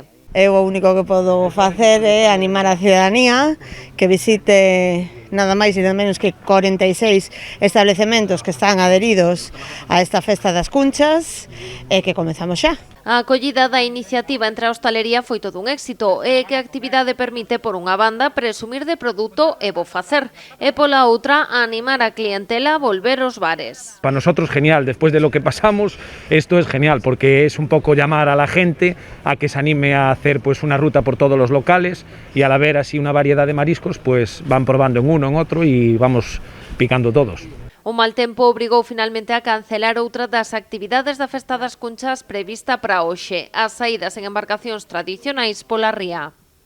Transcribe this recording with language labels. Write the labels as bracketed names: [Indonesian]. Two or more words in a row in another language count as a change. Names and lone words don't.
[Galician] Eu o único que podo facer é animar a ciudadanía que visite nada máis e nada menos que 46 establecementos que están adheridos a esta Festa das Cunchas e que comezamos xa. A acollida da iniciativa entre a hostalería foi todo un éxito e que a actividade permite, por unha banda, presumir de produto e bo facer, e pola outra, animar a clientela a volver aos bares. [Spanish] Para nosotros genial, después de lo que pasamos, esto es genial porque es un poco llamar a la gente a que se anime a hacer pues una ruta por todos los locales y al haber así una variedad de mariscos, pues van probando en uno, en otro y vamos picando todos. [Galician] O mal tempo obrigou finalmente a cancelar outra das actividades da Festa das Cunchas prevista para hoxe, as saídas en embarcacións tradicionais pola ría.